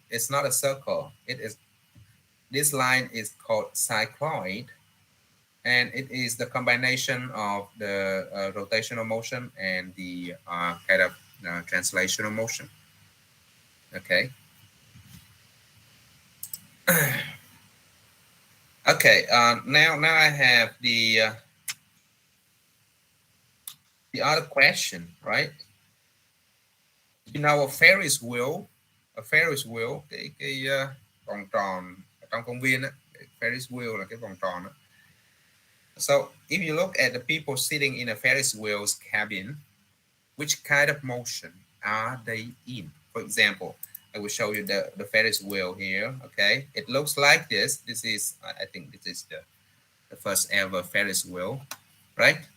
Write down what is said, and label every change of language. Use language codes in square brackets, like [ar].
[en] It's not a circle. This line is called cycloid, and it is the combination of the rotational motion and the kind of translational motion. Okay. Okay. Now I have the other question, right? You know, a Ferris wheel, [vi] cái vòng tròn trong công viên á, Ferris wheel là cái vòng tròn đó. [en] So if you look at the people sitting in a Ferris wheel's cabin, which kind of motion are they in? For example, I will show you the Ferris wheel here. Okay, it looks like this. This is, I think this is the first ever Ferris wheel, right?